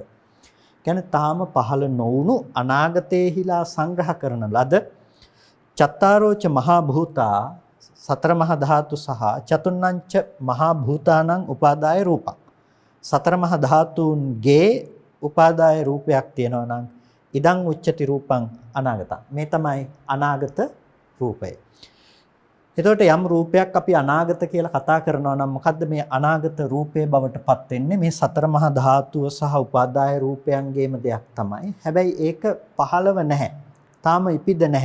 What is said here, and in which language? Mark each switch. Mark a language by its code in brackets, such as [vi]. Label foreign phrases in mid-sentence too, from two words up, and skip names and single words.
[si] කියන්නේ තාම පහළ නොවුණු අනාගතේහිලා සංග්‍රහ කරන ලද [pi] චත්තාරෝච මහා භූතා [si] සතර මහා ධාතු සහ [pi] චතුර්ණංච මහා භූතානං උපාදාය රූපං. [si] සතර මහා ධාතුන්ගේ උපාදාය රූපයක් තියෙනවා නම් [pi] ඉදං උච්චති රූපං අනාගතං. [si] මේ තමයි අනාගත රූපය. එතකොට යම් රූපයක් අපි අනාගත කියලා කතා කරනවා නම් මොකද්ද මේ අනාගත රූපේ බවට පත් වෙන්නේ? මේ සතර මහා ධාතුව සහ උපාදාය රූපයන්ගේම දෙයක් තමයි. හැබැයි ඒක පහළව නැහැ. තාම ඉපිද නැහැ.